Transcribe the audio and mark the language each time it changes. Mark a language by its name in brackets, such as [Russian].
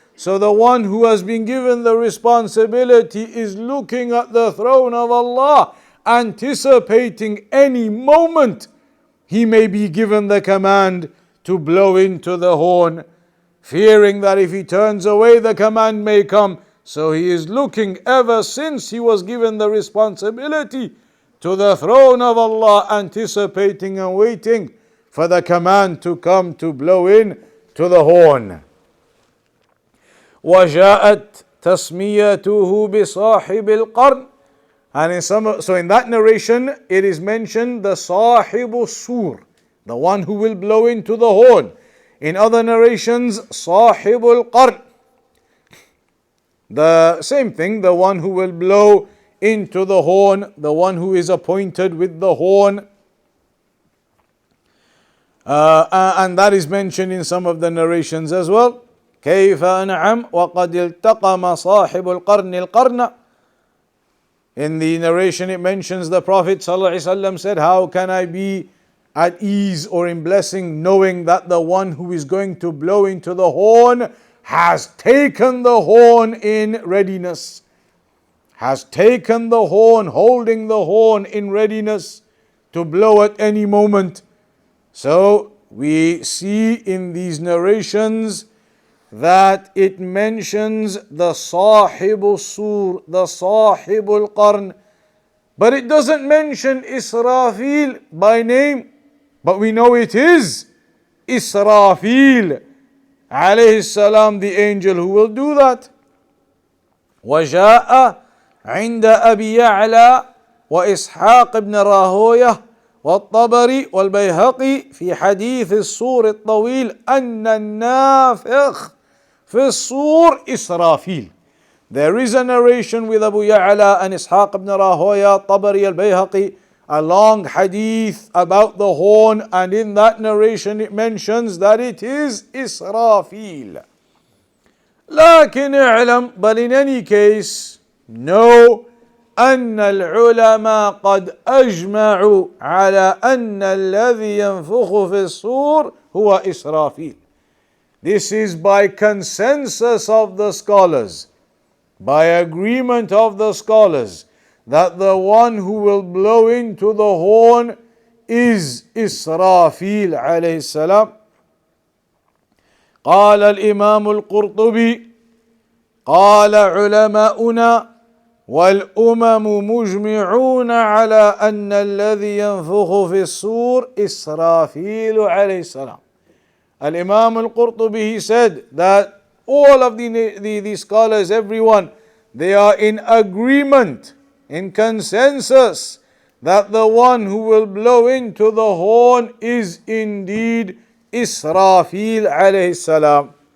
[English] So the one who has been given the responsibility is looking at the throne of Allah, anticipating any moment he may be given the command to blow into the horn, fearing that if he turns away, the command may come. So he is looking, ever since he was given the responsibility, to the throne of Allah, anticipating and waiting for the command to come to blow in to the horn. [Arabic] وجاءت تسميته بصاحب القرن. [English] And so in that narration, it is mentioned the صاحب السور, the one who will blow into the horn. In other narrations, صاحب القرن, the same thing, the one who will blow into the horn, the one who is appointed with the horn. And that is mentioned in some of the narrations as well. [Arabic] كيف أنعم وقد التقم صاحب القرن القرن. [English] In the narration it mentions the Prophet ﷺ said, how can I be at ease or in blessing knowing that the one who is going to blow into the horn has taken the horn in readiness. Has taken the horn, holding the horn in readiness to blow at any moment. So we see in these narrations that it mentions the Sahibu Sur, the Sahibul Qarn, but it doesn't mention Israfil by name, but we know it is Israfil alayhi salam, the angel who will do that. [Arabic] وجاء عند أبي يعلى وإسحاق بن راهويه والطبري والبيهقي في حديث الصور الطويل أن النافخ في الصور إسرافيل. [English] There is a narration with Abu Ya'la and Ishaq ibn Rahoya, Tabari al-Bayhaqi, a long hadith about the horn, and in that narration it mentions that it is Israfil. [Arabic] لكن اعلم, [English] but in any case, know [Arabic] أن العلماء قد أجمعوا على أن الذي ينفخ في الصور هو إسرافيل. [English] This is by consensus of the scholars, by agreement of the scholars, that the one who will blow into the horn is Israfil عليه السلام. [Arabic] قال الإمام القرطبي قال علماؤنا والأمم مجمعون على أن الذي ينفخ في الصور إسرافيل عليه السلام. [English] Al-Imam Al-Qurtubi, he said that all of the scholars, everyone, they are in agreement, in consensus, that the one who will blow into the horn is indeed Israfil alayhi salam.